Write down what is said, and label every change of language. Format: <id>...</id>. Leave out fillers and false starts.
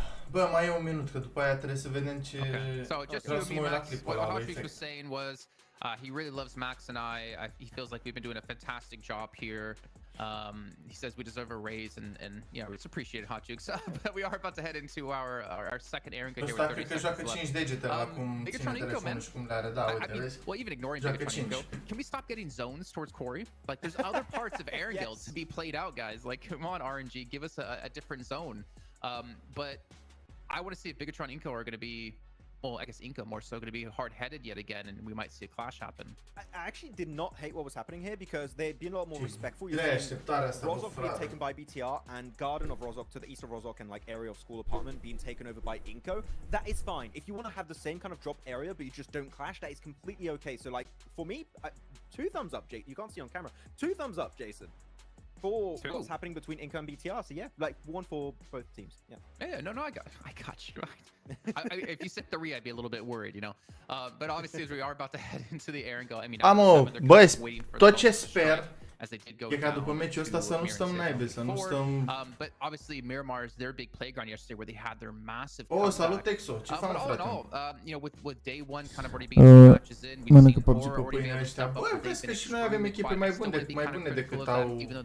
<ro>Bă, mai e un minut, că după aia trebuie să vedem ce...</ro> <en>So just</en> <ro>Vreau să mă uit la clipul ăla,</ro> <en>what Hotchkiss was saying was he really loves Max and he feels like we've been doing a fantastic job here. He says we deserve a raise and yeah, it's appreciated, Hotchkiss. But we are about to head into our second airing here with 30 seconds left.</en> <ro>5 degetele acum ține telefonul și cum le are, da, uite, vezi?</ro> <en>Well, even ignoring Bigatron Inco, can we stop getting zones towards Corey? Like, there's other parts of Aaron Guild to be played out, guys. Like, come on, RNG, give us a different zone. But I want to see if Bigatron Inco are going to be, well, I guess Inco more so, going to be hard-headed yet again, and we might see a clash happen. I actually did not hate what was happening here because they'd been a lot more respectful. Rozok being taken by BTR and Garden of Rozok to the east of Rozok and like area of school apartment being taken over by Inco. That is fine. If you want to have the same kind of drop area but you just don't clash, that is completely okay. So like for me, 2 thumbs up, Jake. You can't see on camera. 2 thumbs up, Jason. For what's happening between Inco and BTR, so yeah, like 1 for both teams. Yeah, no, I got you. If you said 3, I'd be a little bit worried, you know. But obviously, as we are about to head into the air and go, I mean,</en> <ro>băi, tot ce sper e ca după meciul ăsta să nu stăm naibe, să nu stăm...</ro> <en>But obviously, Miramar is their big playground yesterday where they had their massive...</en> <ro>Oh, salut, Exo, ce faci, frate?</ro> <en>You know, with day 1 kind of already being matches in, we've seen</en> <ro>PUBG cu pâine ăștia. Băi, vezi că și noi avem echipe mai bune decât au...</ro>